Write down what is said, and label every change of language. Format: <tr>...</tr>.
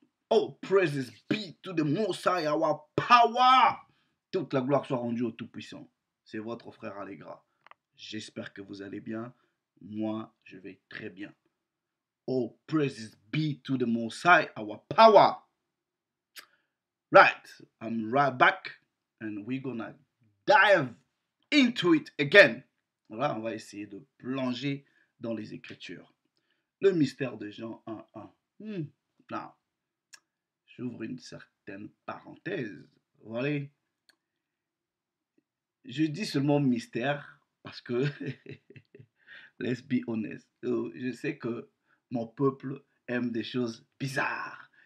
<en>Oh, praises be to the Most High, our power.</en> <fr>Toute la gloire soit rendue au Tout-Puissant. C'est votre frère Allegra. J'espère que vous allez bien. Moi, je vais très bien.</fr> <en>Oh, praises be to the Most High, our power. Right, I'm right back and we're gonna dive into it again.</en> <fr>Voilà, on va essayer de plonger dans les Écritures. Le mystère de Jean 1.1. Non, j'ouvre une certaine parenthèse. Voilà. Je dis seulement mystère parce que,</fr> <en>let's be honest,</en> <fr>je sais que mon peuple aime des choses bizarres.</fr>